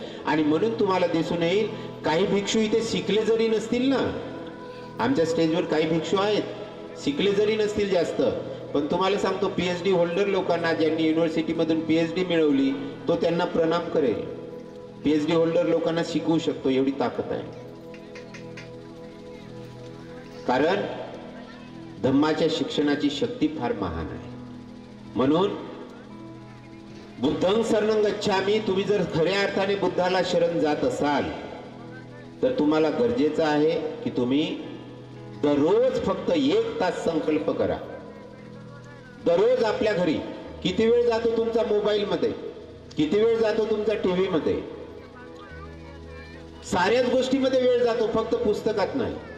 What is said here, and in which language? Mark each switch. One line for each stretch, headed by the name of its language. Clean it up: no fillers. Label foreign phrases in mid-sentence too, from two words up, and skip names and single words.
Marathi: आणि म्हणून तुम्हाला दिसून येईल काही भिक्षू इथे शिकले जरी नसतील ना, आमच्या स्टेजवर काही भिक्षू आहेत, शिकले जरी नसतील जास्त, पण तुम्हाला सांगतो
English: PhD holder
Marathi: लोकांना, ज्यांनी युनिव्हर्सिटीमधून PhD मिळवली, तो त्यांना प्रणाम करेल.
English: PhD holder
Marathi: लोकांना शिकवू शकतो, एवढी ताकद आहे. कारण धम्माच्या शिक्षणाची शक्ती फार महान आहे.
Pali: म्हणून बुद्धं शरणं गच्छामी,
Marathi: तुम्ही जर खऱ्या अर्थाने बुद्धाला शरण जात असाल तर तुम्हाला गरजेचं आहे की तुम्ही दररोज फक्त 1 तास संकल्प करा. दररोज आपल्या घरी किती वेळ जातो तुमचा मोबाईल मध्ये, किती वेळ जातो तुमचा टीव्ही मध्ये, साऱ्याच गोष्टीमध्ये वेळ जातो, फक्त पुस्तकात नाही.